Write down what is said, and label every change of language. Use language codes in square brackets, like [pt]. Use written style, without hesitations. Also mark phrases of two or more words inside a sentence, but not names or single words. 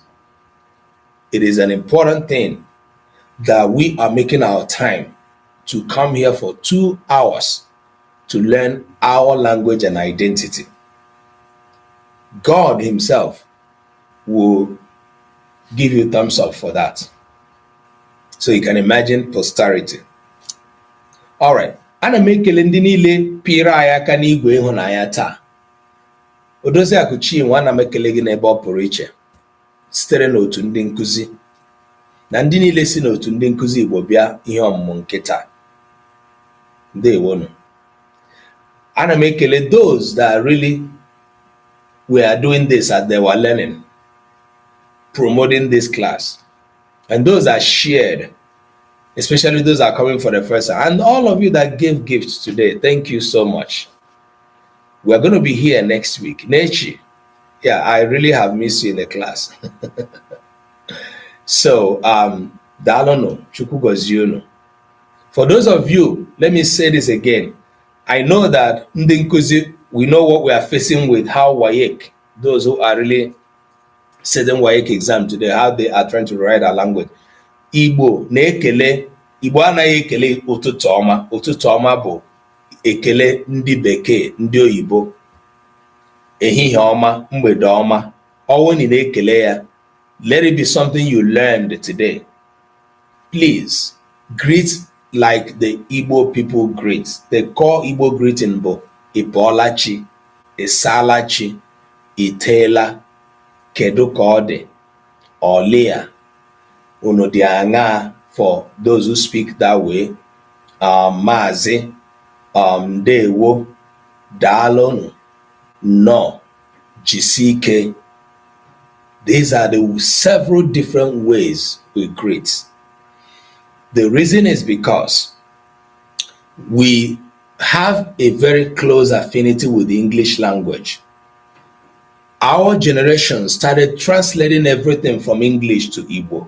[en] It is an important thing that we are making our time to come here for 2 hours to learn our language and identity. God himself will give you thumbs up for that. So you can imagine posterity. All right. [ig] Ana m ekele ndị niile pịrị anyị aka n'igwe ịhụnanya taa. Odozi akụchi nwa ana m ekele gị n'ebe ọ pụrụ iche sitere n'otu ndị nkụzi na ndị niile si n'otu ndị nkụzi Igbo bịa ihe ọmụmụ nke taa. Ndewonu. Ana m ekele [en] those that really were doing this as they were learning, promoting this class, and those that shared, especially those that are coming for the first time, and all of you that gave gifts today. Thank you so much. We're going to be here next week. Nechi, yeah, I really have missed you in the class. So, Dalono, Chukwugozionu. For those of you, let me say this again. I know that Ndinkuzi, we know what we are facing with how WAEC, those who are really setting WAEC exam today, how they are trying to write our language. [ig] Igbo na-ekele, Igbo anaghị ekele ụtụtụ ọma. Ụtụtụ ọma bụ ekele ndị bekee, ndị oyibo. Ehihie ọma, mgbede ọma. Ọwụ ni na-ekele ya. [en] Let it be something you learned today. Please greet like the Igbo people greet. The core Igbo greeting [ig] bụ Ibolachi, Isalachi, Itela, Kedu ka ọ dị, Olia, unu dị aṅaa [en] for those who speak that way. [ig] Maazị, ndewo, daalụnụ, no, jisike. [en] These are the several different ways we greet. The reason is because we have a very close affinity with the English language. Our generation started translating everything from English to Igbo.